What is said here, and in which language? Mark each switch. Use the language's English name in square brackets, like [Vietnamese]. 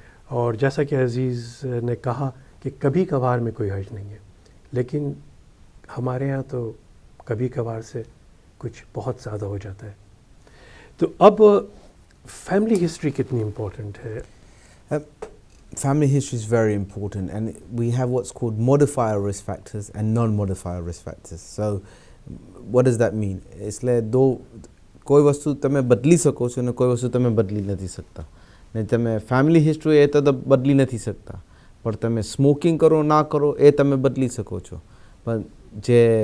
[Hindi] और जैसा कि अज़ीज़ ने कहा कि कभी कभार में कोई हर्ज नहीं है, लेकिन हमारे यहाँ तो कभी कभार से कुछ बहुत ज़्यादा हो जाता है. तो अब फैमिली हिस्ट्री कितनी इम्पोर्टेंट है? [English] Family history is very important, and we have what's called modifier risk factors and non-modifier risk factors. So what does that mean? [Hindi] इसलिए दो कोई वस्तु [Gujarati] તમે બદલી શકો છો અને કોઈ વસ્તુ તમે બદલી નથી શકતા. ને તમે ફેમિલી હિસ્ટ્રી એ તો બદલી નથી શકતા, પણ તમે સ્મોકિંગ કરો ના કરો એ તમે બદલી શકો છો. પણ જે